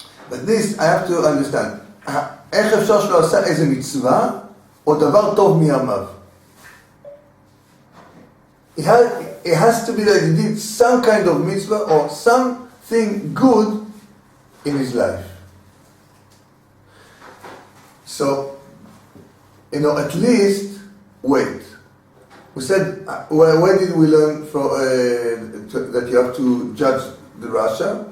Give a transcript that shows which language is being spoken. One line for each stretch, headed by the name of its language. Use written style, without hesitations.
English: But this I have to understand.
Hebrew: איך אפשר שלא עשה איזה מצווה או דבר טוב מימיו?
English: It has to be that he did some kind of mitzvah or something good in his life. So, at least wait. We said, where did we learn that you have to judge the Russia?